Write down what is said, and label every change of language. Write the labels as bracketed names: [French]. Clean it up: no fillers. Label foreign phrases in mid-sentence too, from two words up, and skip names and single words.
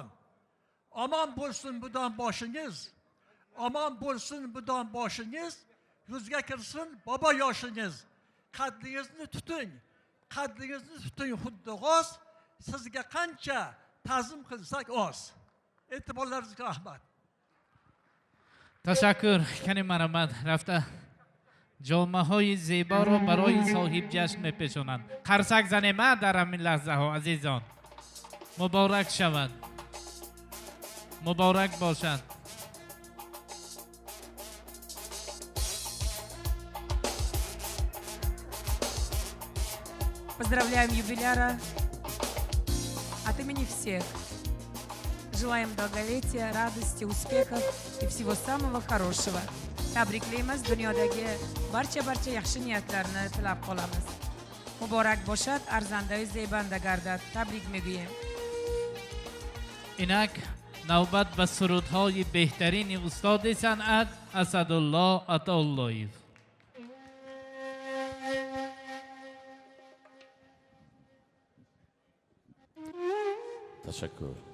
[Uzbek] Omon bo'lsin budon boshingiz. Omon bo'lsin budon boshingiz. Yuzga kirsin bobo yoshingiz. Qaddingizni tuting. Qaddingizni tuting xuddi g'oz. Sizga qancha ta'zim qilsak oz. E'tiborlaringizga rahmat. [Persian] تشکر کنیم مرحمت رفته جامعه های زیبا رو برای صاحب جشن میپیچونند. قرصک زنیم در همین لحظه ها عزیزان. مبارک شود. مبارک باشد. [Russian] Поздравляем юбиляра от имени всех. Желаем долголетия, радости, успехов и всего самого хорошего. [Uzbek] Tabriklaymiz, dunyodagi barcha yaxshi niyatlarni tilab qolamiz. [Persian] مبارک باشد، ارزندی زیبنده گردد. Tabrik میگویم. اینک نوبت به سرودهای بهترین استاد صنعت اسدالله عطااللهی. تشکر.